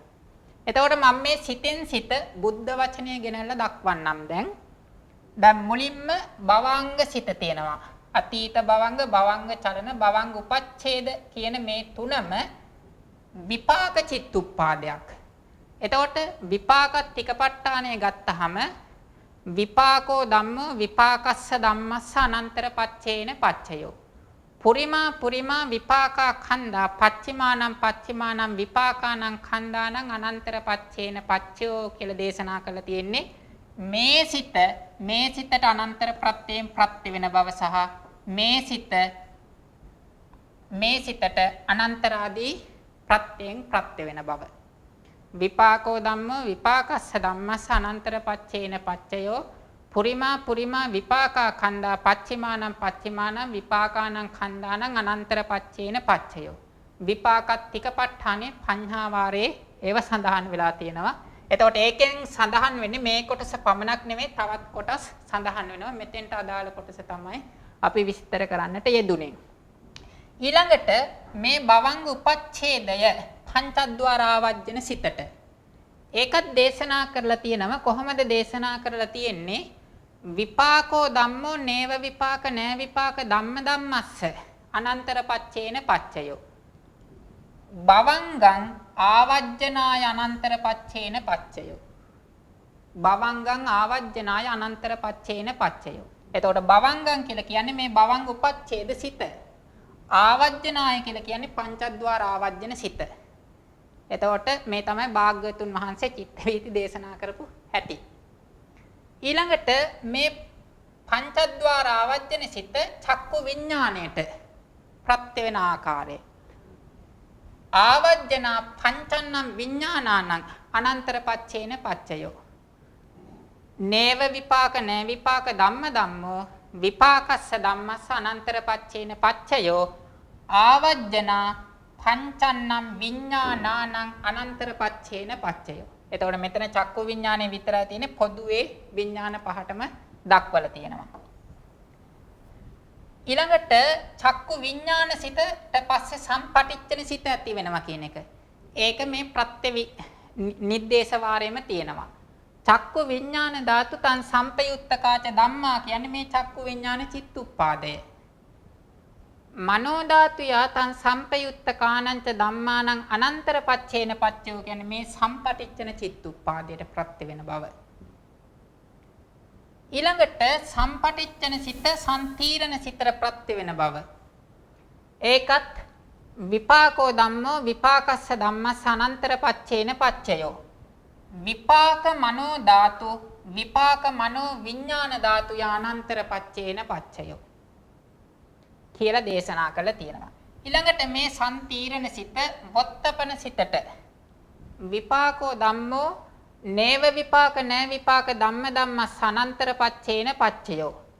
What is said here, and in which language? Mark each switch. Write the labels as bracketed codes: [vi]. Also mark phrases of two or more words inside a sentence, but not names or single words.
[si] එතකොට මම මේ සිතෙන් සිත බුද්ධ වචනය ගෙනල්ලා දක්වන්නම් දැන් මුලින්ම භවංග සිත තියෙනවා. අතීත භවංග භවංග චලන භවංග උපච්ඡේද කියන මේ තුනම විපාක චිත්තුප්පාදයක්. එතකොට විපාක ටිකපට්ඨානය ගත්තාම [pi] විපාකෝ ධම්මෝ විපාකස්ස ධම්මස්ස අනන්තර පච්චේන පච්චයෝ පුරිමා විපාකා khanda පච්චිමානම් විපාකානම් khanda අනන්තර පච්චේන පච්චයෝ [si] කියලා දේශනා කරලා තියෙන්නේ. මේ සිතට අනන්තර ප්‍රත්‍යයෙන් ප්‍රත්‍ය වෙන බව සහ මේ සිත මේ සිතට අනන්තරාදී ප්‍රත්‍යයෙන් ප්‍රත්‍ය වෙන බව. [pi] විපාකෝ ධම්මෝ විපාකස්ස ධම්මස්ස අනන්තර පච්චේන පච්චයෝ පුරිමා පුරිමා විපාකා කන්දා පච්චිමානං පච්චිමානං විපාකානං කන්දානං අනන්තර පච්චේන පච්චයෝ. [si] විපාකත්තික ප ဋ ාණේ පඤ්ඤාවාරේ ඒව සඳහන් වෙලා තියෙනවා. එතකොට ඒකෙන් සඳහන් වෙන්නේ මේ කොටස පමණක් නෙමෙයි තවත් කොටස් සඳහන් වෙනවා. මෙතෙන්ට අදාළ කොටස තමයි අපි විස්තර කරන්නට යෙදුනේ. ඊළඟට මේ භවංග උපච්ඡේදය පංචද්වාර ආවජ්ජන සිතට ඒකත් දේශනා කරලා තියෙනවා. කොහොමද දේශනා කරලා තියෙන්නේ? [pi] විපාකෝ ධම්මෝ නේව විපාක නෑ විපාක ධම්ම ධම්මස්ස අනන්තර පච්චේන පච්චයෝ. භවංගං ආවජ්ජනාය අනන්තර පච්චේන පච්චයෝ. භවංගං ආවජ්ජනාය අනන්තර පච්චේන පච්චයෝ. [si] එතකොට භවංගං කියලා කියන්නේ මේ භවංග උපච්ඡේද සිත. ආවජ්ජනාය කියලා කියන්නේ පංචද්වාර ආවජ්ජන සිත. එතකොට මේ තමයි භාග්‍යවතුන් වහන්සේ චිත්තවීති දේශනා කරපු හැටි. ඊළඟට මේ පංචද්වාර ආවජ්ජන සිත චක්කු විඥාණයට ප්‍රත්‍ය වෙන ආකාරය. [pi] ආවජ්ජනා පංචන්නම් විඥානානං අනන්තර පච්චේන පච්චයෝ. නේව විපාක නෑ විපාක ධම්ම ධම්මෝ විපාකස්ස ධම්මස්ස අනන්තර පච්චේන පච්චයෝ ආවජ්ජනා පංචන්නම් විඥානානං අනන්තර පච්චේන පච්චයෝ. [si] එතකොට මෙතන චක්කු විඥානේ විතරයි තියෙන්නේ. පොදුවේ විඥාන පහටම දක්වලා තියෙනවා. ඊළඟට චක්කු විඥාන සිතට පස්සේ සම්පටිච්ඡන සිත ඇති වෙනවා කියන එක. ඒක මේ ප්‍රත්‍ය නිर्देश වාරයේම තියෙනවා. [pi] චක්කු විඥාන ධාතු තං සම්පයුත්තකාච ධම්මා [si] කියන්නේ මේ චක්කු විඥාන චිත්තුප්පාදය. [pi] මනෝ ධාතු යතං සම්පයුත්තකානංච ධම්මානං අනන්තර පච්චේන පච්චයෝ [si] කියන්නේ මේ සම්පටිච්ඡන චිත්තුප්පාදයට ප්‍රත්‍ය වෙන බව. ඊළඟට සම්පටිච්ඡන සිත සම්තිරණ සිතට ප්‍රත්‍ය වෙන බව. [pi] ඒකත් විපාකෝ ධම්මෝ විපාකස්ස ධම්මස්ස අනන්තර පච්චේන පච්චයෝ. විපාක මනෝ ධාතු විපාක මනෝ විඥාන ධාතු යානන්තර පච්චේන පච්චයෝ [si] කියලා දේශනා කළා තියෙනවා. ඊළඟට මේ සම්තිරණ සිත වොත්තපන සිතට [pi] විපාකෝ ධම්මෝ නේව විපාක නෑ විපාක ධම්ම ධම්මස්ස අනන්තර පච්චේන පච්චයෝ.